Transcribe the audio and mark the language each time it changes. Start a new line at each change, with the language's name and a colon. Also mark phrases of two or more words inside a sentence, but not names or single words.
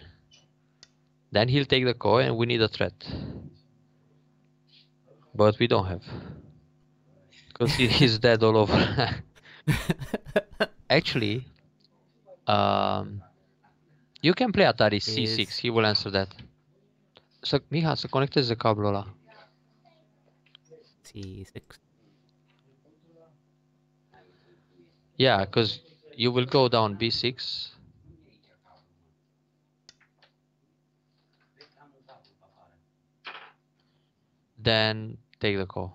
English: Then he'll take the call and we need a threat. But we don't have. Because he's dead all over. Actually, you can play Atari C6. He will answer that.
Romanian: Miha, să conecteze cablul ăla.
English: C6. Yeah, because you will go down B6. Then take the call.